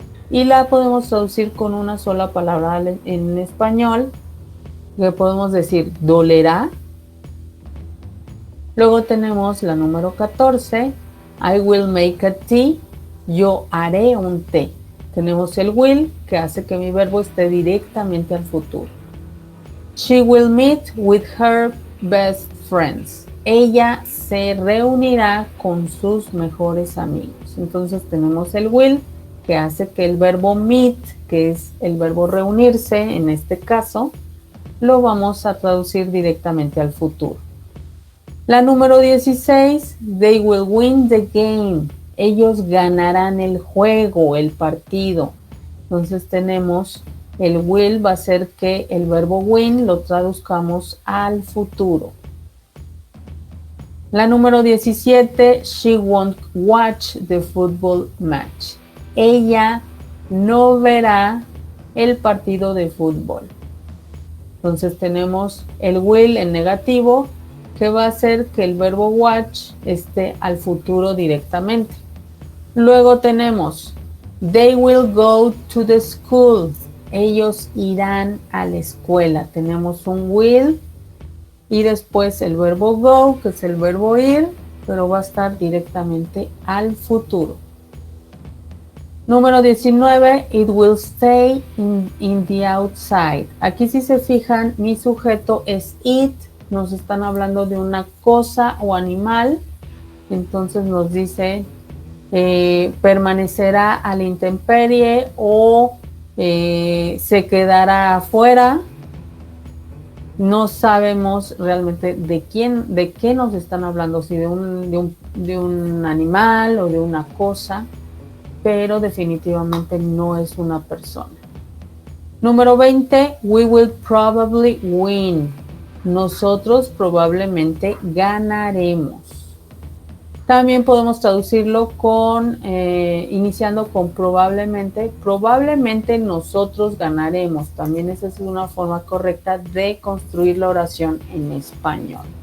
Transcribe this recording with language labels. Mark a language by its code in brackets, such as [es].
[es] Y la podemos traducir con una sola palabra en español, que podemos decir, ¿dolerá? Luego tenemos la número 14, [en] I will make a tea. [es] Yo haré un té. Tenemos el will, que hace que mi verbo esté directamente al futuro. [en] She will meet with her best friends. [es] Ella se reunirá con sus mejores amigos. Entonces tenemos el will, que hace que el verbo meet, que es el verbo reunirse, en este caso, lo vamos a traducir directamente al futuro. La número 16, [en] they will win the game. [es] Ellos ganarán el juego, el partido. Entonces tenemos el will, va a ser que el verbo win lo traduzcamos al futuro. La número 17, [en] she won't watch the football match. [es] Ella no verá el partido de fútbol. Entonces tenemos el will en negativo, que va a hacer que el verbo watch esté al futuro directamente. Luego tenemos [en] they will go to the school. [es] Ellos irán a la escuela. Tenemos un will y después el verbo go, que es el verbo ir, pero va a estar directamente al futuro. Número 19, [en] it will stay in the outside. [es] Aquí si se fijan, mi sujeto es it, nos están hablando de una cosa o animal, entonces nos dice permanecerá a la intemperie o se quedará afuera. No sabemos realmente de qué nos están hablando, si de un animal o de una cosa, pero definitivamente no es una persona. Número 20, [en] we will probably win. [es] Nosotros probablemente ganaremos. También podemos traducirlo iniciando con probablemente. Probablemente nosotros ganaremos. También esa es una forma correcta de construir la oración en español.